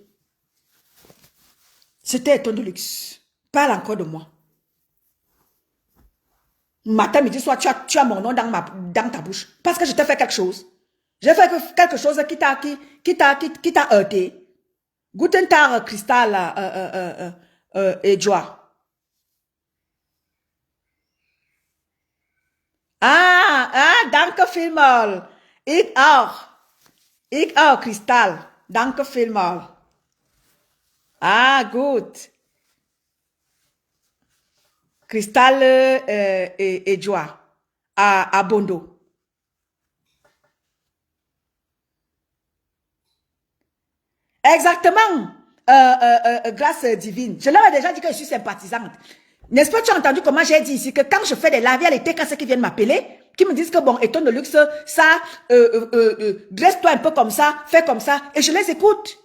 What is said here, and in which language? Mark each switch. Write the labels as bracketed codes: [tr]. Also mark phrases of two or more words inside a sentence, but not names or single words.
[fr] C'était Étonne de luxe. Parle encore de moi. Matin, midi, soir, tu as mon nom dans ta bouche. Parce que je t'ai fait quelque chose. J'ai fait quelque chose qui t'a heurté. [de] Guten Tag, Cristal et Joie. Danke vielmals. Ich auch. Ich auch, Cristal. Danke vielmals. Ah, gut. [fr] Cristal et Joie à Bondo. Exactement. Grâce divine. Je leur ai déjà dit que je suis sympathisante. N'est-ce pas, tu as entendu comment j'ai dit ici que quand je fais des lives, il y a les TKC qui viennent m'appeler, qui me disent que bon, Étonne de luxe, ça, dresse-toi un peu comme ça, fais comme ça, et je les écoute.